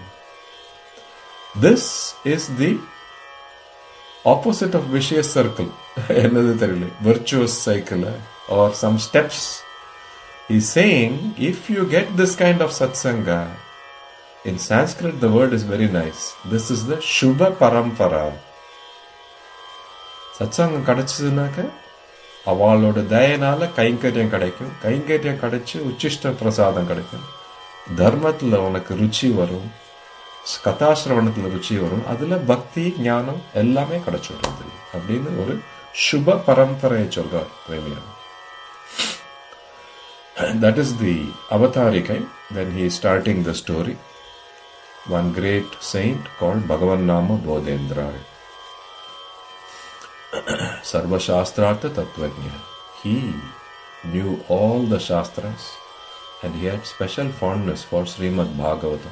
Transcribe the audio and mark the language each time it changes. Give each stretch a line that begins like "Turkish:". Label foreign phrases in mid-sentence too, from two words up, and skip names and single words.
English: This is the opposite of vicious circle, virtuous cycle, or some steps. He's saying, if you get this kind of satsanga, in Sanskrit the word is very nice. This is the Shubha Parampara.
Tamil: சத்சங்கம் கடச்சிடுனாக அவளோட தயனால கைங்கர்யம் கடைக்கும். கைங்கர்யம் கடச்சு உச்சிஷ்ட பிரசாதம் கடைக்கும். தர்மத்துல உனக்கு ருசி வரும். கதாஷ்ரவணத்துல ருசி வரும். அதுல பக்தி ஞானம் எல்லாமே கடச்சுடுறது அப்படின்னு ஒரு சுப பரம்பரையை சொல்றார் பிரேமியா.
English: That is the avatarikai when he is starting the story. One great saint called Bhagavannama Bhodendral.
Sanskrit: सर्व शास्त्रार्थ तत्त्वज्ञ.
English: He knew all the Shastras and he had special fondness for Srimad Bhagavatam.